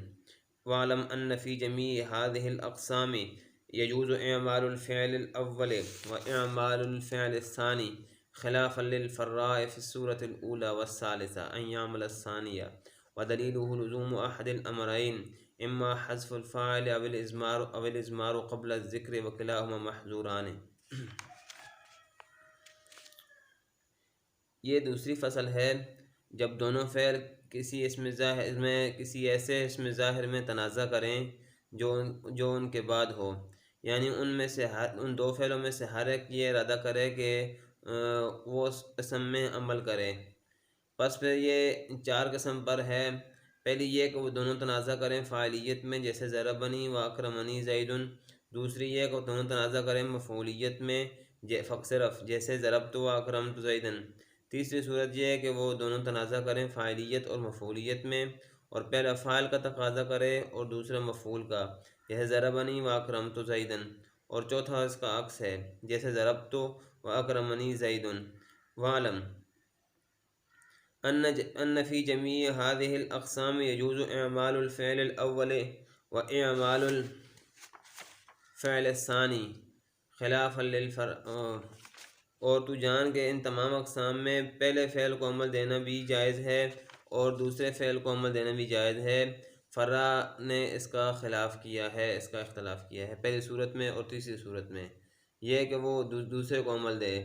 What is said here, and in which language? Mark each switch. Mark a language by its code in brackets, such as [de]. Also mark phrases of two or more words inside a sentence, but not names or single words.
[ar] واعلم أن في جميع هذه الأقسام يجوز إعمال الفعل الأول وإعمال الفعل الثاني خلافا للفراء في الصورة الأولى والثالثة أن يعمل الثاني ودليله لزوم أحد الأمرين إما حذف الفاعل أو الإضمار قبل الذكر وكلاهما محذوران. [ur] یہ دوسری فصل ہے جب دونوں فعل کسی اسم ظاہر میں کسی ایسے اسم ظاہر میں تنازع کریں جو ان کے بعد ہو، یعنی ان دو فعلوں میں سے ہر ایک یہ ارادہ کرے کہ وہ اس اسم میں عمل کرے. بس پھر یہ چار قسم پر ہے. پہلی یہ کہ وہ دونوں تنازع کریں فاعلیت میں، جیسے [ar] ضربني وأكرمني زيد. [ur] دوسری یہ کہ وہ دونوں تنازع کریں مفعولیت میں، صرف جیسے [ar] ضربت وأكرمت زيدا. [ur] تیسری صورت یہ ہے کہ وہ دونوں تنازع کریں فاعلیت اور مفعولیت میں، اور پہلا فاعل کا تقاضا کرے اور دوسرا مفعول کا، جیسے [ar] ضربني وأكرمت زيدا. [ur] اور چوتھا اس کا عکس ہے، جیسے [ar] ضربت وأكرمني زيد. واعلم أن في جميع هذه الأقسام يجوز إعمال الفعل الأول وإعمال الفعل الثاني خلافا للفراء. [ur] اور تو جان کہ ان تمام اقسام میں پہلے فعل کو عمل دینا بھی جائز ہے اور دوسرے فعل کو عمل دینا بھی جائز ہے. فراء نے اس کا خلاف کیا ہے، اس کا اختلاف کیا ہے پہلی صورت میں اور تیسری صورت میں، یہ ہے کہ وہ دوسرے کو عمل دے.